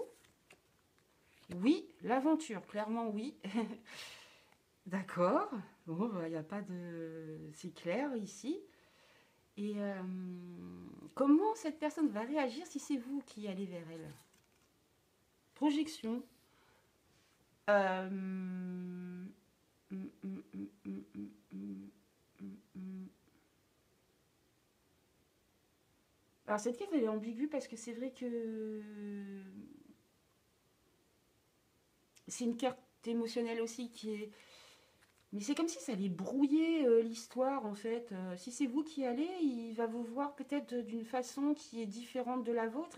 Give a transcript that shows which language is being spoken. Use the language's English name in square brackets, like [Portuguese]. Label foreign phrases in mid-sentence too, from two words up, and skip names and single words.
[French] Oui, l'aventure, clairement oui. D'accord. Bon, il n'y a pas de... C'est clair ici. Et comment cette personne va réagir si c'est vous qui allez vers elle? Projection. Euh, hum, hum, hum, hum, hum, hum, hum, hum. Alors cette carte elle est ambiguë parce que c'est vrai que c'est une carte émotionnelle aussi qui est... Mais c'est comme si ça allait brouiller l'histoire en fait. Si c'est vous qui allez, il va vous voir peut-être d'une façon qui est différente de la vôtre.